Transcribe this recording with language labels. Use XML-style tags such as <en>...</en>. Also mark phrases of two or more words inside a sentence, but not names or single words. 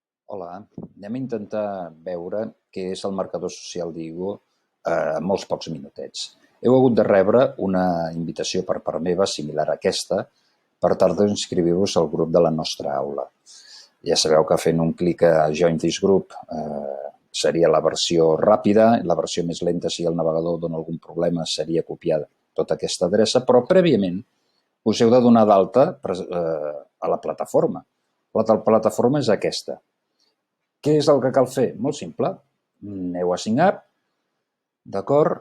<ca>Hola, anem a intentar veure què és el marcador social d'Igo en molts pocs minutets. Heu hagut de rebre una invitació per part meva, similar a aquesta, per tal d'inscriure-vos al grup de la nostra aula. Ja sabeu que fent un clic a</ca> <en>Join this group</en> <ca>seria la versió ràpida, la versió més lenta si el navegador dona algun problema seria copiar tota aquesta adreça, però prèviament us heu de donar d'alta a la plataforma. La plataforma és aquesta. Què és el que cal fer? Molt simple. Aneu a</ca> <en>Sign Up,</en> <ca>d'acord?</ca>